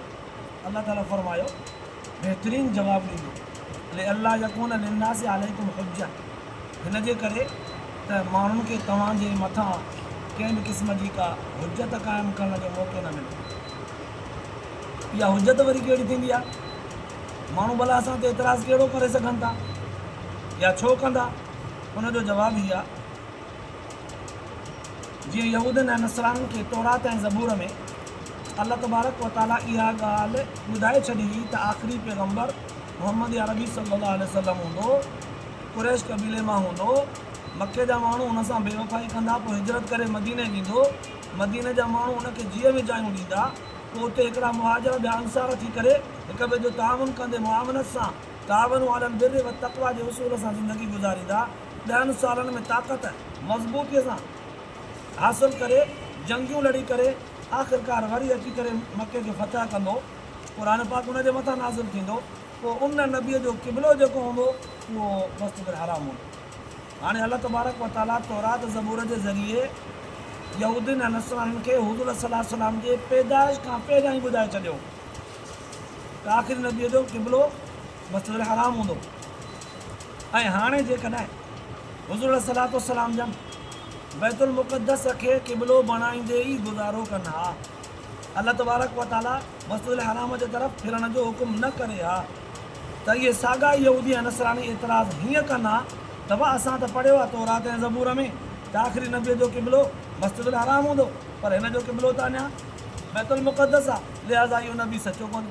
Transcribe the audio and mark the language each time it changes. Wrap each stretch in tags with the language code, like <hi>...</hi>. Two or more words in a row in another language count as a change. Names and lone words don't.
<sd>अल्लाह ताला फरमायो, बहितरीनु जवाबु ॾींदो,</sd> <ar>لئلا يكون للناس عليكم حجة,</ar> <sd>हिन जे करे त माण्हुनि खे तव्हांजे मथां कंहिं बि क़िस्म जी का हुजत क़ाइमु करण जो मौक़ो न मिले। इहा हुजत वरी कहिड़ी थींदी आहे? माण्हू भला असां ते एतिराज़ु कहिड़ो करे सघनि था या छो कंदा? हुनजो जवाबु हीअ आहे, जीअं यहूदनि ऐं नसराननि खे तौरात ऐं ज़बूर में</sd> <ar>الله تبارك وتعالى</ar> <sd>इहा ॻाल्हि ॿुधाए छॾी हुई त आख़िरी पैगम्बर मुहम्मद अरबी</sd> <ar>صلى الله عليه وسلم</ar> <sd>हूंदो, कुरैश क़बीले मां हूंदो, मके जा माण्हू हुन सां बेवफ़ाई कंदा, पोइ हिजरत करे मदीने ईंदो, मदीने जा माण्हू हुनखे जीअं बि जायूं ॾींदा, पोइ उते हिकिड़ा मुहाजिर ॿिया अंसार थी करे हिक ॿिए जो ताउन कंदे मुआवनत सां तावन वालनि</sd> <ar>البر والتقوى</ar> <sd>जे उसूल सां ज़िंदगी गुज़ारींदा। 10 सालनि में ताक़त मज़बूतीअ सां हासिलु करे जंगियूं लड़ी करे आख़िरकार वरी अची करे मके खे फतह कंदो, क़ुर पाक हुनजे मथां नाज़िल थींदो, पोइ उन नबीअ जो क़िबलो जेको हूंदो उहो मस्जिद हराम हूंदो। हाणे</sd> <ar>الله تبارك وتعالى</ar> <sd>तौरात ज़बूर जे ज़रिए यहूदियुनि ऐं नसराननि खे हुज़ूर</sd> <ar>صلى الله عليه وسلم</ar> <sd>जे पैदाइश खां पहिरियां ई ॿुधाए छॾियो त आख़िरी नबीअ जो क़िबलो मस्जिद हराम हूंदो। ऐं हाणे जेकॾहिं हुज़ूर</sd> <ar>صلى الله عليه وسلم</ar> <sd>जन बैतुल मुक़द्दस खे क़िबलो बणाईंदे ई गुज़ारो कनि हा,</sd> <ar>الله تبارك وتعالى</ar> <sd>मस्जिद हराम जे तरफ़ फिरण जो हुकुम न करे हा, त इहे साॻा यहूदी ऐं नसरानी एतिराज़ हीअं कनि हा त भाउ असां त पढ़ियो आहे तौरात ऐं ज़बूर में त आख़िरी नबीअ जो क़िबलो मस्जिद हराम हूंदो, पर हिन जो क़िबलो त अञा बैतुल मुक़द्दस आहे, लिहाज़ा इहो नबी सचो कोन्हे।</sd>